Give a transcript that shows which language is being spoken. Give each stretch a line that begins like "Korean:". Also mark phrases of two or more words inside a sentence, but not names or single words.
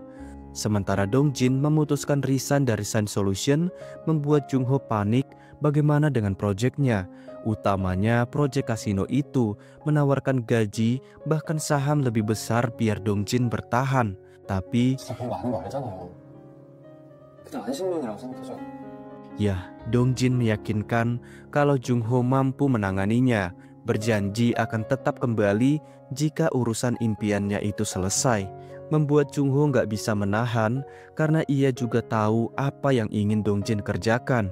Indonesian: Sementara Dong-jin memutuskan resign dari Sign Solution, membuat Jung-ho panik bagaimana dengan proyeknya. Utamanya proyek kasino itu menawarkan gaji bahkan saham lebih besar biar Dong-jin bertahan. Tapi
Korean: 진짜 별거 아닌 거 알잖아요. 그냥 안식년이라고 생각하죠.
Indonesian: ya, Dong-jin meyakinkan kalau Jung-ho mampu menanganinya, berjanji akan tetap kembali jika urusan impiannya itu selesai. Membuat Jung-ho nggak bisa menahan karena ia juga tahu apa yang ingin Dong-jin kerjakan.